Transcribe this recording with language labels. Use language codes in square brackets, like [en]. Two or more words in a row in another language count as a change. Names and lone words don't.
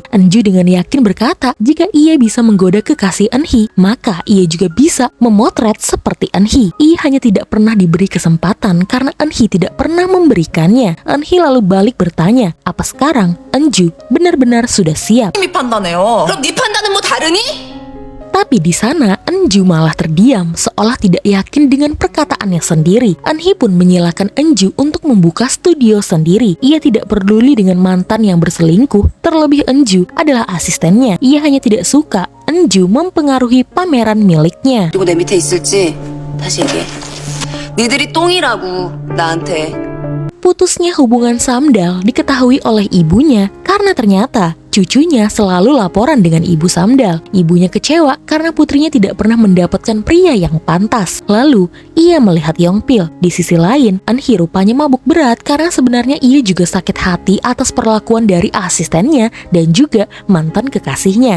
[id] Enju dengan yakin berkata jika ia bisa menggoda kekasih Eunhee, maka ia juga bisa memotret seperti Eunhee. Ia hanya tidak pernah diberi kesempatan karena Eunhee tidak pernah memberikannya. Eunhee lalu balik bertanya, apa sekarang Enju benar-benar sudah siap? [ko] 님이 판단해요. 그럼 네 판단은 뭐 다르니? [id] Tapi di sana Enju malah terdiam seolah tidak yakin dengan perkataannya sendiri. Eunhee pun menyilakan Enju untuk membuka studio sendiri. Ia tidak peduli dengan mantan yang berselingkuh, terlebih Enju adalah asistennya. Ia hanya tidak suka Enju mempengaruhi pameran miliknya. [ko] 그리고 내 밑에 있을지 다시 얘기해. 니들이 똥이라고 나한테. [id] Putusnya hubungan Samdal diketahui oleh ibunya karena ternyata cucunya selalu laporan dengan ibu Samdal. Ibunya kecewa karena putrinya tidak pernah mendapatkan pria yang pantas. Lalu ia melihat Yongpil. Di sisi lain, Eunhee rupanya mabuk berat karena sebenarnya ia juga sakit hati atas perlakuan dari asistennya dan juga mantan kekasihnya.